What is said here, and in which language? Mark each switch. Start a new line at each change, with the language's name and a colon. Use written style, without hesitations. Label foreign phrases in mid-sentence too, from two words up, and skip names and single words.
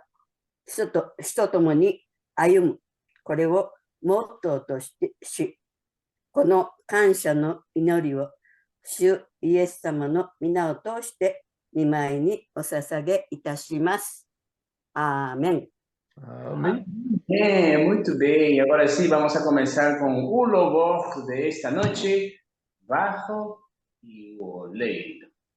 Japanese: 主と共に歩む、これをモットーとし、この感謝の祈りを主イエス様の皆を通して御前にお捧げいたします。アーメン。
Portuguese: Amém. Muito bem. Agora sim, vamos a começar com o louvor de esta noite, Bajo y Oleiro.